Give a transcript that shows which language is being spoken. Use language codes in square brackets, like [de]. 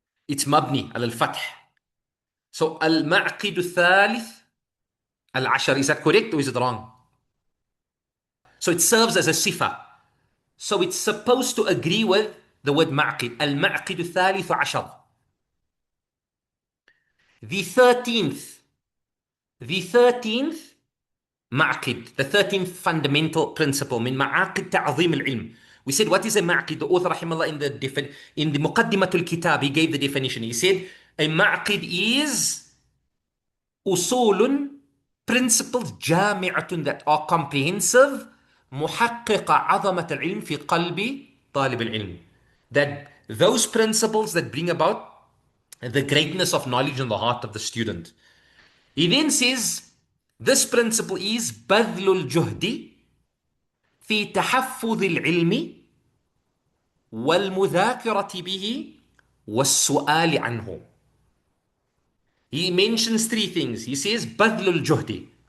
[en] It's [ar] مبني على الفتح. So المعقد الثالث العشر. [en] Is that correct or is it wrong? So it serves as a sifa. So it's supposed to agree with the word معقد. [ar] المعقد الثالث عشر. [en] The 13th. The 13th معقد. The 13th fundamental principle [ar] من معاقد تعظيم العلم. [en] We said, what is a معقد? The author رحمه الله in the مقدمة الكتاب, he gave the definition. He said, a معقد is أصول, principles جامعة that are comprehensive, [ar] محققة عظمة العلم في قلب طالب العلم. [en] That those principles that bring about the greatness of knowledge in the heart of the student. He then says, this principle is [ar] بذل الجهد في تحفظ العلم والمذاكرة به والسؤال عنه. [en] He mentions three things. He says [ar] بذل الجهد.